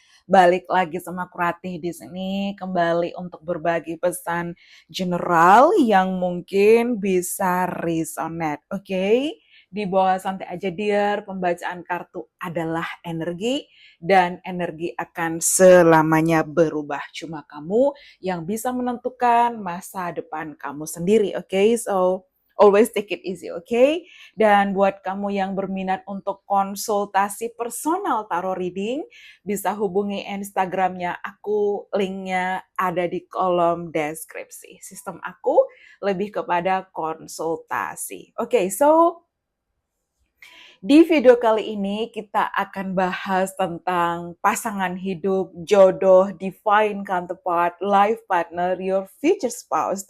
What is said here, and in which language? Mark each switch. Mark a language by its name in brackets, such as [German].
[Indonesian] Balik lagi sama aku Ratih di sini kembali untuk berbagi pesan general yang mungkin bisa resonate, oke? Di bawah santai aja dear, pembacaan kartu adalah energi dan energi akan selamanya berubah. Cuma kamu yang bisa menentukan masa depan kamu sendiri, oke? [English] So, always take it easy, okay? [Indonesian] Dan buat kamu yang berminat untuk konsultasi personal tarot reading, bisa hubungi Instagramnya aku, linknya ada di kolom deskripsi. Sistem aku lebih kepada konsultasi. Okay, so di video kali ini kita akan bahas tentang pasangan hidup, jodoh, [English] divine counterpart, life partner, your future spouse.